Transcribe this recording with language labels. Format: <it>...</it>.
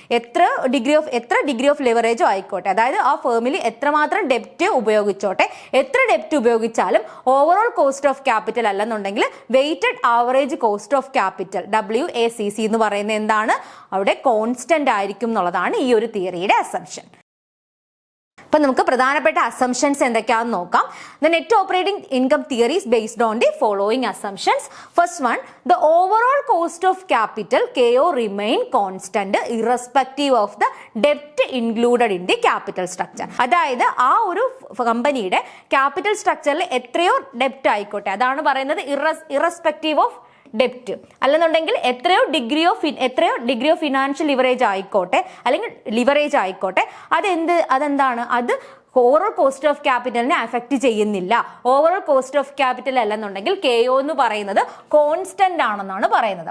<ml>എത്ര degree of ലെവറേജോ ആയിക്കോട്ടെ, അതായത് ആ ഫേമിൽ എത്രമാത്രം ഡെപ്റ്റ് ഉപയോഗിച്ചോട്ടെ, എത്ര ഡെപ്റ്റ് ഉപയോഗിച്ചാലും ഓവറോൾ കോസ്റ്റ് ഓഫ് ക്യാപിറ്റൽ അല്ലെന്നുണ്ടെങ്കിൽ weighted average cost of capital WACC എന്ന് പറയുന്നത് എന്താണ്? അവിടെ കോൺസ്റ്റന്റ് ആയിരിക്കും എന്നുള്ളതാണ് ഈ ഒരു തിയറിയുടെ അസംഷൻ. അപ്പൊ നമുക്ക് പ്രധാനപ്പെട്ട അസംഷൻസ് എന്തൊക്കെയാണെന്ന് നോക്കാം.</ml> <en>The net operating income theory is based on the following assumptions. First one, the overall cost of capital KO remain constant irrespective of the debt included in the capital structure.</en> <ml>അതായത് ആ ഒരു കമ്പനിയുടെ capital സ്ട്രക്ചറിൽ എത്രയോ ഡെപ്റ്റ് ആയിക്കോട്ടെ, അതാണ് പറയുന്നത് irrespective of ഡെപ്റ്റ്. അല്ലെന്നുണ്ടെങ്കിൽ എത്രയോ ഡിഗ്രി ഓഫ് ഫിനാൻഷ്യൽ ലിവറേജ് ആയിക്കോട്ടെ, അല്ലെങ്കിൽ ലിവറേജ് ആയിക്കോട്ടെ, അതെന്താണ്? അത് ഓവറോൾ കോസ്റ്റ് ഓഫ് ക്യാപിറ്റലിനെ അഫക്റ്റ് ചെയ്യുന്നില്ല. ഓവറോൾ കോസ്റ്റ് ഓഫ് ക്യാപിറ്റൽ അല്ലെന്നുണ്ടെങ്കിൽ KO എന്ന് പറയുന്നത് കോൺസ്റ്റന്റ് ആണെന്നാണ് പറയുന്നത്.</ml>